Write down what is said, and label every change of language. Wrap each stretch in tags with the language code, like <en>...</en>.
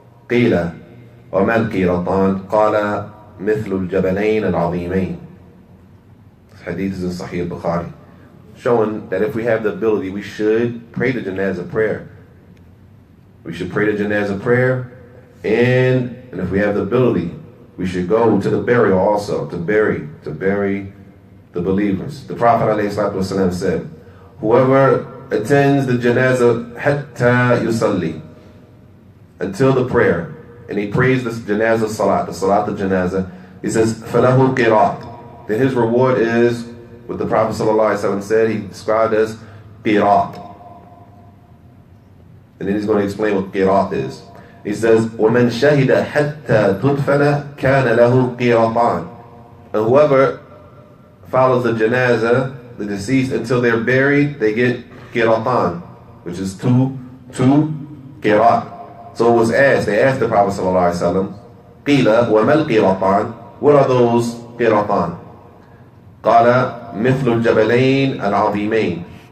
<ar>قيل وما القيراطان؟ قال مثل الجبلين العظيمين.</ar> <en>This hadith is in Sahih al-Bukhari, showing that if we have the ability, we should pray the janazah prayer. We should pray the janazah prayer, and if we have the ability, we should go to the burial also, to bury the believers. The Prophet ﷺ said, whoever attends the janazah</en> <ar>hatta yusalli,</ar> <en>until the prayer, and he prays this janazah salat, the salat al-janazah, he says,</en> <ar>falahu qirat.</ar> <en>Then his reward is what the Prophet ﷺ said, he described as qirat. And then he's going to explain what qirat is. He says,</en> <ar>وَمَنْ شَهِدَ حَتَّى تُدْفَنَ كَانَ لَهُ قِيرَطَانِ.</ar> <en>And whoever follows the janazah, the deceased, until they're buried, they get qiratan, which is two qirat. So it was asked, they asked the Prophet ﷺ,</en> <ar>قِيلَ وَمَا الْقِيرَطَانِ?</ar> <en>What are those qiratan?</en> <ar>قَالَ مِثْلُ الْجَبَلَيْنِ الْعَظِيمَيْنِ.</ar>